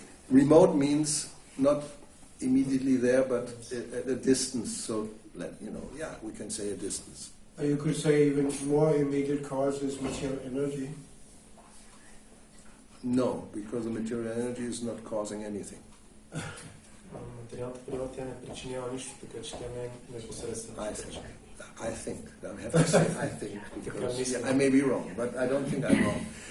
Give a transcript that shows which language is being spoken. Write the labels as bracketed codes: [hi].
[en] Remote means not immediately there, but at a distance. So, we can say a distance. You could say even more immediate cause is material energy. No, because the material energy is not causing anything. [bg] Материалната природа тя не причинява нищо, така че тя не е непосредствено. [en] I think. I have to say I think, because I may be wrong, but I don't think I'm wrong.